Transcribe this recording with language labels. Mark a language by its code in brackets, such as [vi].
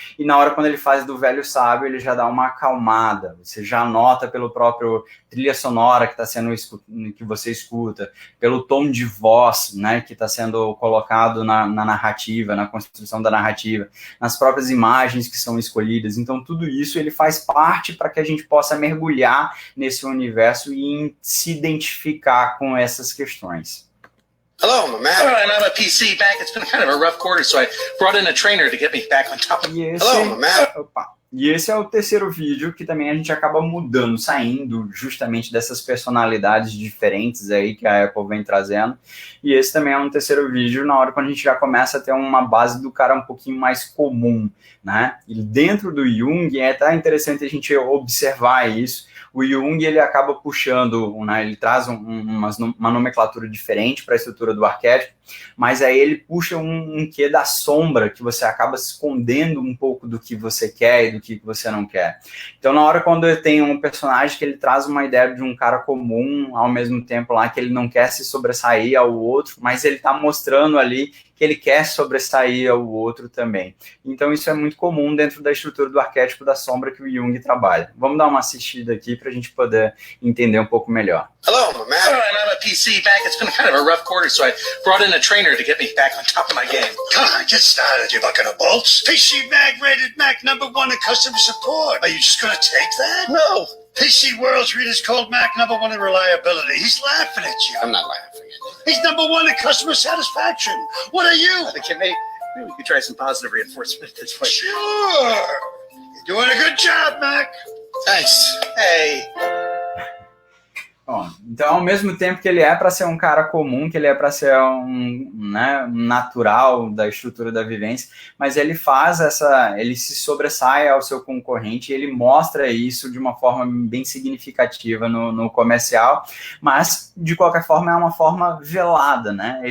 [pt] e na hora quando ele faz do velho sábio, ele já dá uma acalmada, você já nota pelo próprio trilha sonora que você escuta, pelo tom de voz, né, que está sendo colocado na narrativa, na construção da narrativa, nas próprias imagens que são escolhidas, então tudo isso ele faz parte para que a gente possa mergulhar nesse universo e se identificar com essas questões. [en] Hello, my man. And I'm a PC back. It's been kind of a rough quarter, so I brought in a trainer to get me back on top of... Hello, my man. [pt] E esse é o terceiro vídeo que também a gente acaba mudando, saindo justamente dessas personalidades diferentes aí que a Apple vem trazendo. E esse também é um terceiro vídeo na hora quando a gente já começa a ter uma base do cara um pouquinho mais comum, né? E dentro do Jung é até interessante a gente observar isso. O Jung, ele acaba puxando, né, ele traz uma nomenclatura diferente para a estrutura do arquétipo, mas aí ele puxa um quê da sombra, que você acaba escondendo um pouco do que você quer e do que você não quer. Então, na hora quando tem um personagem que ele traz uma ideia de um cara comum, ao mesmo tempo lá que ele não quer se sobressair ao outro, mas ele está mostrando ali que ele quer sobressair ao outro também. Então, isso é muito comum dentro da estrutura do arquétipo da sombra que o Jung trabalha. Vamos dar uma assistida aqui para a gente poder entender um pouco melhor. [en] Hello, my man. And I'm a PC back. It's been kind of a rough quarter, so I brought in a trainer to get me back on top of my game. Come on, get started, you bucket of bolts. PC Mag rated Mac #1 in customer support. Are you just going to take that? No. PC World's readers called Mac #1 in reliability. He's laughing at you. I'm not laughing at you. He's #1 in customer satisfaction. What are you? Okay, maybe we could try some positive reinforcement this way. Sure. You're doing a good job, Mac. Thanks. Hey. [pt] Bom, então, ao mesmo tempo que ele é para ser um cara comum, que ele é para ser um natural da estrutura da vivência, mas ele ele se sobressai ao seu concorrente e ele mostra isso de uma forma bem significativa no comercial, mas, de qualquer forma, é uma forma velada, né?